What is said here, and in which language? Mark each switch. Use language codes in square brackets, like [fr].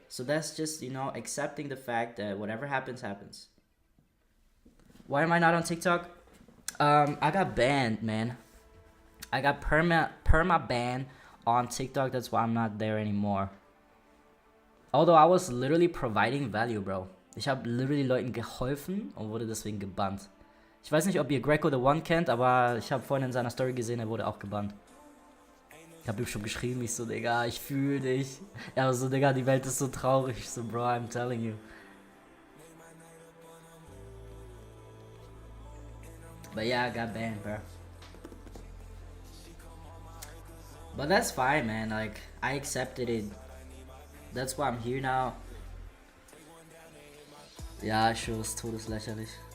[en] So that's just, you know, accepting the fact that whatever happens, happens. Why am I not on TikTok? I got banned, man. I got perma ban on TikTok. That's why I'm not there anymore. Although I was literally providing value, bro. [de] Ich habe literally Leuten geholfen und wurde deswegen gebannt. Ich weiß nicht, ob ihr Greco the One kennt, aber ich habe vorhin in seiner Story gesehen, er wurde auch gebannt. Ich hab ihm schon geschrieben, ich so, Digga, ich fühl dich. Er war so, Digga, die Welt ist so traurig. Ich so, [en] Bro, I'm telling you. But yeah, I got banned, bro. But that's fine, man. Like, I accepted it. That's why I'm here now. [de] Ja, ich schwöre, es ist todeslächerlich.